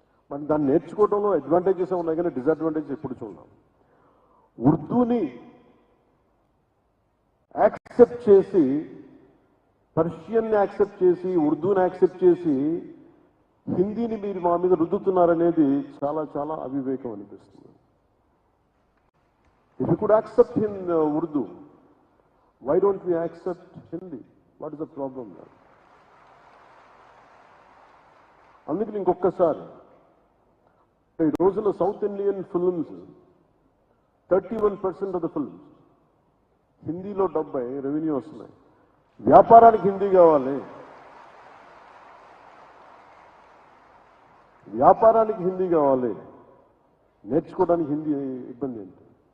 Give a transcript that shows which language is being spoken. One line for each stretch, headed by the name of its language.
Telugu: మరి దాన్ని నేర్చుకోవడంలో అడ్వాంటేజెస్ ఉన్నాయి కానీ డిసడ్వాంటేజెస్ ఎప్పుడు చూడాం. ఉర్దూని యాక్సెప్ట్ చేసి, పర్షియన్ని యాక్సెప్ట్ చేసి, ఉర్దూని యాక్సెప్ట్ చేసి హిందీని మీరు మా మీద రుద్దుతున్నారనేది చాలా చాలా అవివేకం అనిపిస్తుంది.
English: If you could accept in Urdu, why don't we accept Hindi? What is the problem there?
Telugu: అందుకని ఇంకొకసారి ఈ రోజున
English: South Indian films 31% of the films
Telugu: హిందీలో 70 రెవెన్యూ వస్తున్నాయి. వ్యాపారానికి హిందీ కావాలి, వ్యాపారానికి హిందీ కావాలి, నేర్చుకోవడానికి హిందీ ఇబ్బంది ఏంటి?